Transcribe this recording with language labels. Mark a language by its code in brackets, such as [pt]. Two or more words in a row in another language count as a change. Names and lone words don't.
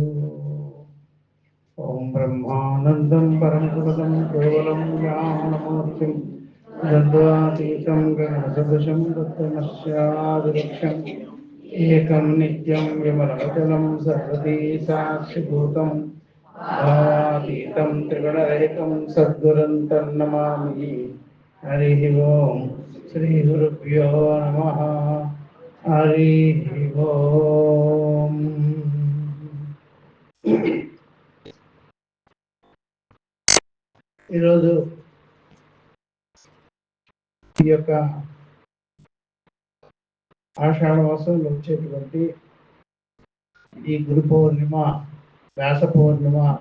[sa] ओम ब्रह्मानंदं परमपदं केवलं ज्ञानमूर्तिं द्वन्द्वातीतं गगनसदृशं तत्त्वमस्यादिलक्ष्यम् एकं नित्यं विमलमचलं सर्वदी साक्षिभूतं भावातीतं त्रिगुणरहितं सद्गुरुं तन्नमामि। हरिः ओम श्री गुरुभ्यो नमः। हरिः ओम। [te] ఈరోజు ఈ యొక్క ఆషాఢ మాసంలో వచ్చేటువంటి ఈ గురు పౌర్ణిమ, వ్యాస పౌర్ణిమ,